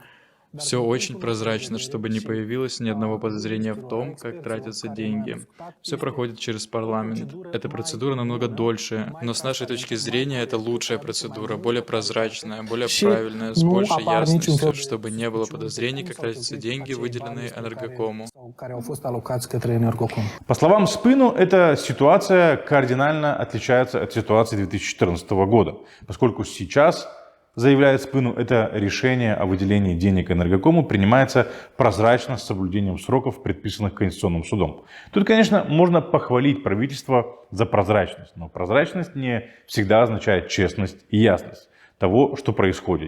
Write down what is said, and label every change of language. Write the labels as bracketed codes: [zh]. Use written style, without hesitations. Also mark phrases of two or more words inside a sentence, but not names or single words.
[ru] Все очень прозрачно, чтобы не появилось ни одного подозрения в том, как тратятся деньги. Все проходит через парламент. Эта процедура намного дольше, но с нашей точки зрения это лучшая процедура, более прозрачная, более правильная, с большей ясностью, чтобы не было подозрений, как тратятся деньги, выделенные Энергокому. [ro] care au fost alocați către Energocom. [ru] По словам Спину, эта ситуация кардинально отличается от ситуации 2014 года, поскольку сейчас, заявляет Спину, это решение о выделении денег Энергокому принимается прозрачно с соблюдением сроков, предписанных Конституционным судом. Тут, конечно, можно похвалить правительство за прозрачность, но прозрачность не всегда означает честность и ясность того, что происходит.